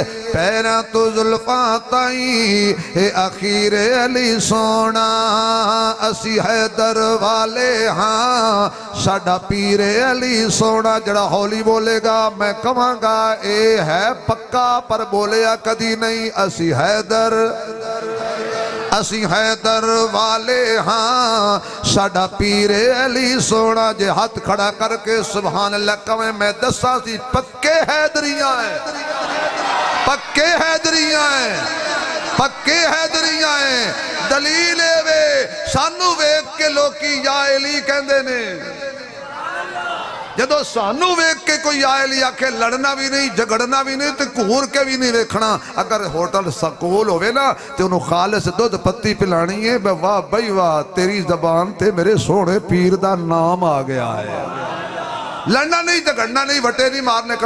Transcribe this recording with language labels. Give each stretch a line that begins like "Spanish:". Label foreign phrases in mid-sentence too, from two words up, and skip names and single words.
Punjabi: پیراں تو زلفاں تائیں اے اخیر علی سونا. اسی حیدر والے ہاں ساڈا پیر علی سونا. جڑا ہولی بولے گا میں کہاں گا اے ہے پکا, پر بولیا کدی نہیں. اسی حیدر والے ہاں ساڈا پیر علی سونا. جے ہاتھ کھڑا کر کے
Arabic: سبحان اللہ
Punjabi: کہیں میں دسا سی پکے حیدریاں ہیں, پکے حیدریاں ہیں, پکے حیدریاں ہیں. دلیل وے سانو ویکھ کے لوکی
Arabic: یا علی
Punjabi: کہندے نے. جدو سانو ویکھ کے کوئی
Arabic: یا علی
Punjabi: آکھے لڑنا بھی نہیں جھگڑنا بھی نہیں تو کور کے بھی نہیں ویکھنا. اگر ہوٹل سکول ہوئے نا تو انہوں خالص دودھ پتی پلانی ہے. واہ بھائی واہ تیری زبان تے میرے سونے پیر دا نام آ گیا ہے. لڑنا نہیں جھگڑنا نہیں وٹے نہیں مارنے کڑا.